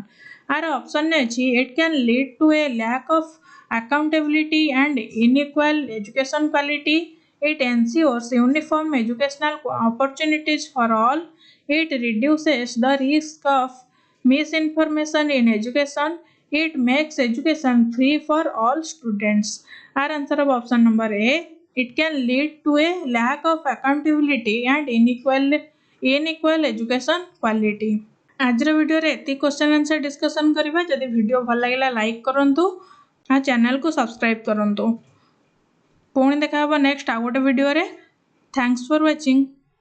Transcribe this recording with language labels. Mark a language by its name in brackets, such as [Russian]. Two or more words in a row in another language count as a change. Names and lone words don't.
[English] Our option अछि it can lead to a lack of accountability and unequal education quality, it ensures uniform educational opportunities for all, it reduces the risk of misinformation in education, it makes education free for all students. Our answer of option number A, it can lead to a lack of accountability and unequal education quality. [Odia] ଆଜର ଭିଡିଓ ରେ ଏତି [English] question answer discussion [Odia] କରବା. ଯଦି ଭିଡିଓ ଭଲ ଲାଗଲା ଲାଇକ କରନ୍ତୁ ଆ ଚ୍ୟାନେଲ କୁ ସବସ୍କ୍ରାଇବ କରନ୍ତୁ. ପୁଣି ଦେଖା ହବ ନେକ୍ସଟ ଆ ଗୋଟେ ଭିଡିଓ ରେ. [English] Thanks for watching.